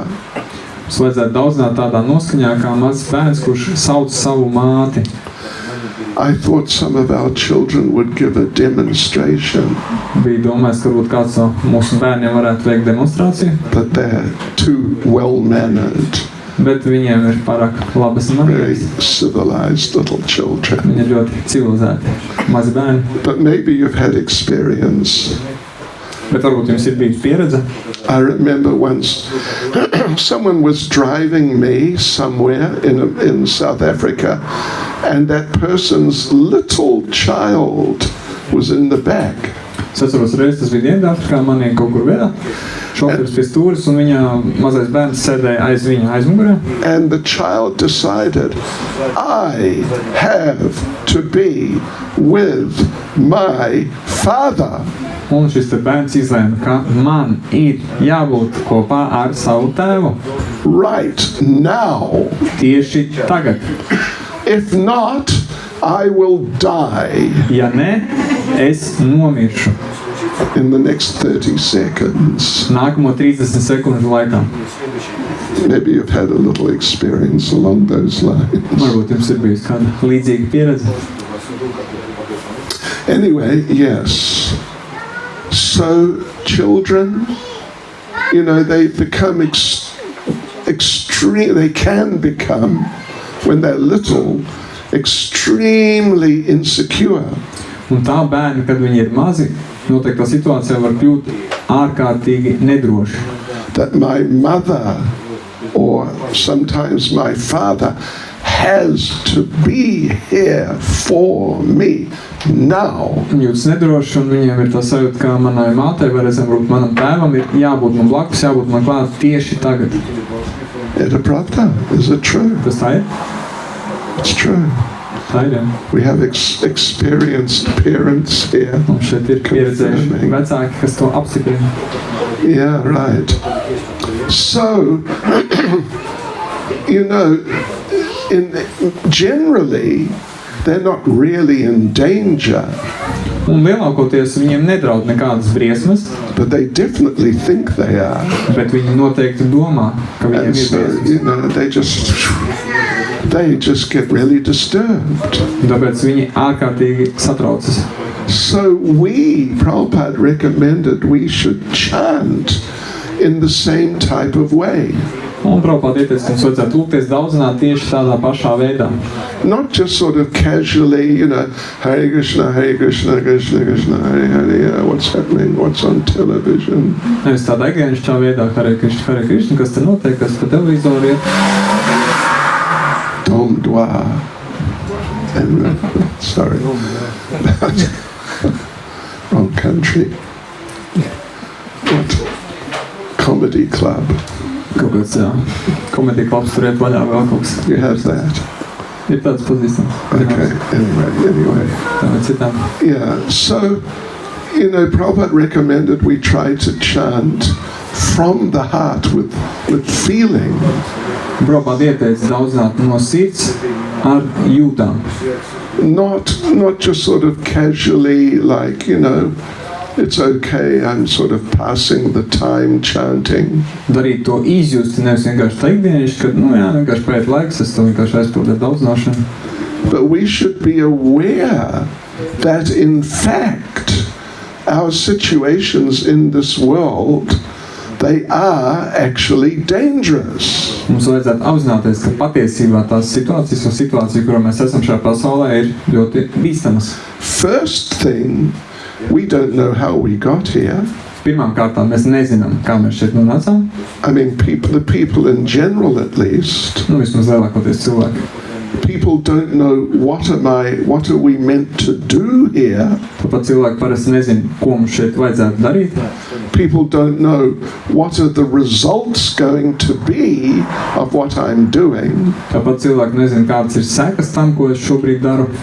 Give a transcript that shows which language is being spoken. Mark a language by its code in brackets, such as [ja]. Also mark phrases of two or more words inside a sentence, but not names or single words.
[lv] Mums vajadzētu daudzināt tādā noskaņā kā mazs bērns, kurš sauc savu māti. [en] I thought some of our children would give a demonstration, [lv] Bija domājis, ka varbūt kāds no mūsu bērniem varētu veikt demonstrāciju, [en] but they're too well-mannered, [lv] bet viņiem ir pārāk labas [en] very [lv] manieres. [en] civilized little children. [lv] Viņi ir ļoti civilizēti, mazi bērni. [en] But maybe you've had experience. [lv] Bet varbūt jums ir bijusi pieredze. [en] I remember once someone was driving me somewhere in South Africa, and that person's little child was in the back. [lv] Es atceros reizi, tas bija Dienvidāfrikā, manī kaut kur veidā. Šoferis pie stūres un viņa mazais bērns sēdēja aiz viņa aizmugurē. [en] And the child decided, I have to be with my father. [lv] Un šis te bērns izlēma, ka man ir jābūt kopā ar savu tēvu. [en] Right now. [lv] Tieši tagad. [en] If not, I will die [lv] Ja ne, es nomiršu. [en] in the next 30 seconds. [lv] Nākamo 30 sekundžu laikā. [en] Maybe you've had a little experience along those lines. [lv] Varbūt jums ir bijusi kāda līdzīga pieredze. [en] Anyway, yes. So children, they become extreme. They can become, when they're little, extremely insecure. [lv] Un tā bērni, kad viņi ir mazi, noteiktā situācijā var kļūt ārkārtīgi nedroši. [en] That my mother or sometimes my father has to be here for me now. [lv] Jūtas nedroši, un viņiem ir tā sajūta, kā manai mātei, vai reizēm varbūt manam tēvam ir jābūt man blakus, jābūt man klāt tieši tagad. Ir tā pravda? [en] Is it true? [lv] Tas tā ir? [en] It's true. [lv] Tā ir, jā. [en] We have experienced parents here. [lv] Un šeit ir pieredzējuši vecāki, kas to apstiprina. [en] Yeah, right. So, you know, generally, they're not really in danger, [lv] Un lielākoties viņiem nedraud nekādas briesmas, [en] but they definitely think they are. [lv] bet viņi noteikti domā, ka viņiem [en] And [lv] ir [en] so, [lv] briesmas. [en] you know, they just get really disturbed. [lv] Tāpēc viņi ārkārtīgi satraucas. [en] So Prabhupada recommended we should chant in the same type of way. [lv] Un Prabhupada ieteica, ka mums vajadzētu lūgties daudzināt tieši tādā pašā veidā. [en] Not just sort of casually, you know, Hare Krishna, Krishna, Krishna, Hare Hare, what's happening, what's on television. [lv] Nevis tādā ikdienišķā veidā, Hare Krishna, kas te notiek, kas pa televizoru iet. [en] Dom Dwa. Sorry. Wrong country. What? Comedy club. [lv] Kaut kāds, jā, komedija klubs tur iet vaļā vēl kaut kas. [en] You have that. [lv] Ir tāds pazīstams. [en] Okay, anyway. [lv] Tā vai citām. [en] Yeah, so, you know, Prabhupada recommended we try to chant from the heart with feeling. [lv] Prabhupada ieteica daudzināt no sirds ar jūtām. [en] Not just sort of casually, like, you know, it's okay, I'm sort of passing the time chanting. [lv] Darīt to izjusti, nevis vienkārši tā ikdienišķi, kad, nu jā, vienkārši paiet laiks, es to vienkārši aizpildīju daudzināšanu. [en] But we should be aware that in fact our situations in this world, they are actually dangerous. [lv] Mums vajadzētu apzināties, ka patiesībā tās situācijas un situācija, kurā mēs esam šajā pasaulē, ir ļoti bīstamas. [en] First thing, we don't know how we got here. [lv] Pirmām kārtām mēs nezinām, kā mēs šeit nonācām. [en] I mean, the people in general at least, [lv] Nu, vismaz lielākoties cilvēki. [en] people don't know what are we meant to do here. [lv] Tāpat cilvēki parasti nezina, ko mums šeit vajadzētu darīt. [en] People don't know what are the results going to be of what I'm doing. [lv] Tāpat cilvēki nezina, kādas ir sekas tam, ko es šobrīd daru.